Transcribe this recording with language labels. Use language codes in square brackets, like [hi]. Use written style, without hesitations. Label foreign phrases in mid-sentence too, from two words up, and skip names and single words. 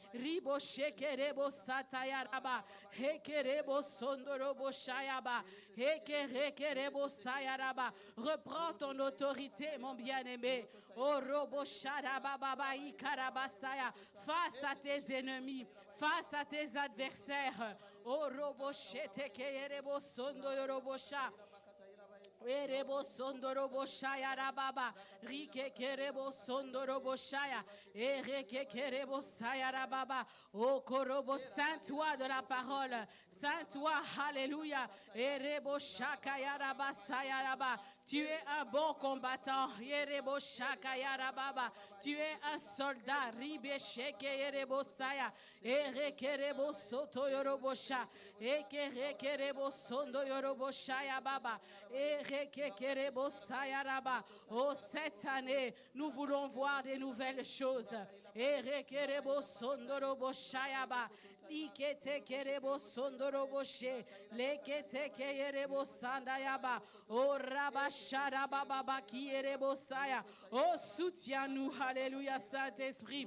[fr] Reprends ton autorité, mon bien-aimé. Face à tes ennemis, face à tes adversaires. Erebo sondoro shaya rababa rike kerebo sondoro shaya ereke kerebo saya rababa o korobo saint-toi de la parole, saint-toi, alléluia. Erebo shakaya raba saya raba, tu es un bon combattant. Erebo shakaya rababa, tu es un soldat. Ribe sheke erebo saya ereke rebo soto yorobo sha eke kerebo sondo yorobo shaya baba. Oh, cette année, nous voulons voir des nouvelles choses. Oh, soutiens-nous, alléluia, Saint-Esprit.